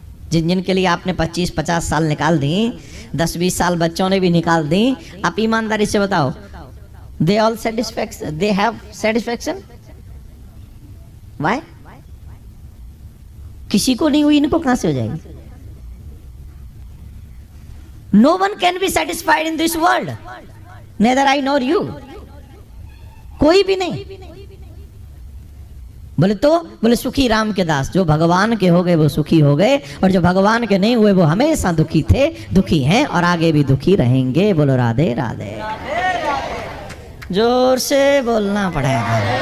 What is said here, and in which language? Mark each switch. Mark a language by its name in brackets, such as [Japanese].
[Hindi] जिनके लिए आपने 25-50 साल निकाल दी, 10-20 साल बच्चों ने भी निकाल दी, आप ईमानदारी से बताओ, [English] They all satisfaction, they have satisfaction? Why? [Hindi] किसी को नहीं हुई, इनको कहां से हो जाएगी? [English] No one can be satisfied in this world, neither I nor you, [Hindi] कोई भी नहीं। बोले तो, बोले सुखी राम के दास, जो भगवान के हो गए वो सुखी हो गए, और जो भगवान के नहीं हुए वो हमेशा दुखी थे, दुखी हैं और आगे भी दुखी रहेंगे। बोलो राधे राधे। जोर से बोलना पड़ेगा।